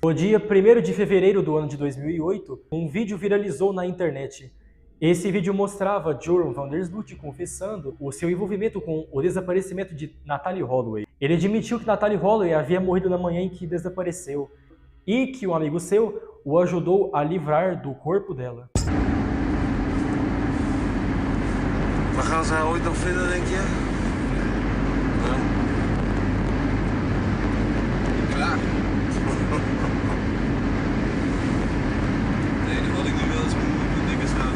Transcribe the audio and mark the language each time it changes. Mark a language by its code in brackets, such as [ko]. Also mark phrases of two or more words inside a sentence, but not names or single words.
[pt] No dia 1º de fevereiro do ano de 2008, um vídeo viralizou na internet. Esse vídeo mostrava Joran van der Sloot confessando o seu envolvimento com o desaparecimento de Natalie Holloway. Ele admitiu que Natalie Holloway havia morrido na manhã em que desapareceu e que um amigo seu o ajudou a livrar do corpo dela. [nl] Maar gaan ze haar ooit nog vinden, denk je? Ja. Klaar. Nee, wat ik nu wil is mijn dingen gaan.